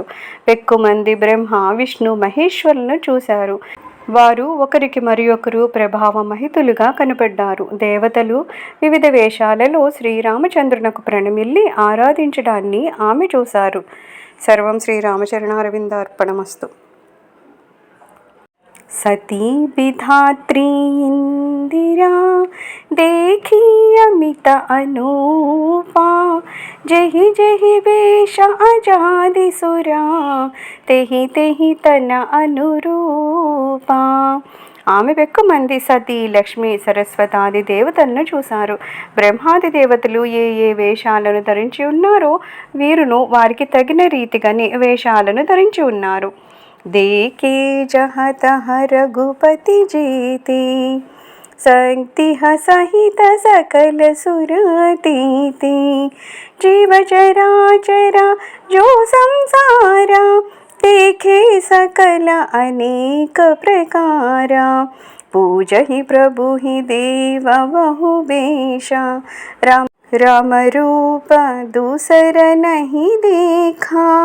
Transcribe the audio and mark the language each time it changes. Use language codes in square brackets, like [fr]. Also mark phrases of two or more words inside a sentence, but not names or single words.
[te] ఎక్కుమంది బ్రహ్మ విష్ణు మహేశ్వరులను చూశారు. వారు ఒకరికి మరి ఒకరు ప్రభావమహితులుగా కనపడ్డారు. దేవతలు వివిధ వేషాలలో శ్రీరామచంద్రునకు ప్రణమిల్లి ఆరాధించడాన్ని ఆమె చూశారు. [sa] సర్వం శ్రీరామచరణారవిందార్పణమస్తు. [awa] सती विधात्री इंदिरा देखी अमित अनूपा, जहि जहि वेश अजादि सुरा, तेहि तेहि तन अनुरूपा. [te] ఆమె వెక్కుమంది సతీ లక్ష్మి సరస్వతాది దేవతలను చూశారు. బ్రహ్మాది దేవతలు ఏ ఏ వేషాలను ధరించి ఉన్నారో వీరును వారికి తగిన రీతిగానే వేషాలను ధరించి ఉన్నారు. [awa] देखे जहाँ तहाँ रघुपति जीते, शक्ति सहित सकल सुरतीते, जीव चरा चरा जो संसारा, देखे सकल अनेक प्रकारा, पूजहि प्रभु ही देव बहु बेशा, राम रूप दूसर नहीं देखा,